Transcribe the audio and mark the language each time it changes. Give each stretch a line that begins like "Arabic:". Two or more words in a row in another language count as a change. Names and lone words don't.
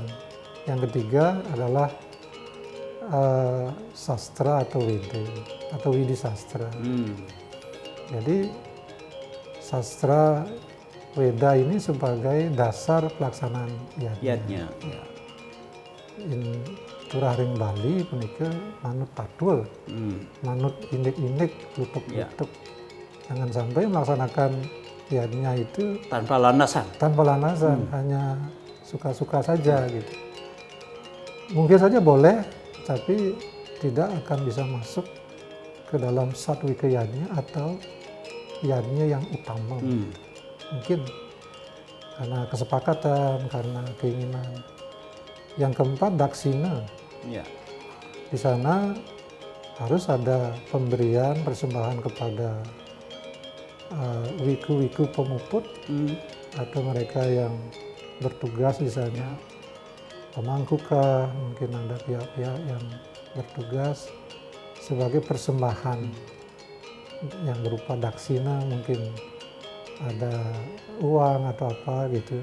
Indonesian: Yang ketiga adalah sastra atau widi sastra. Jadi sastra Weda ini sebagai dasar pelaksanaan yajna.
Balinese: In turah ring Bali punika manut tatul, manut indik-indik, lutuk-lutuk.
Indonesian: Jangan sampai melaksanakan yajna itu tanpa landasan. Hanya suka-suka saja gitu. Mungkin saja boleh, tapi tidak akan bisa masuk ke dalam Satwika yajna atau yajna yang utama. Mungkin karena kesepakatan, karena keinginan. Yang keempat, daksina. Di sana harus ada pemberian persembahan kepada wiku-wiku pemuput atau mereka yang bertugas di sana. Pemangkuka, mungkin ada pihak-pihak yang bertugas sebagai persembahan yang berupa daksina, mungkin ada uang atau apa gitu.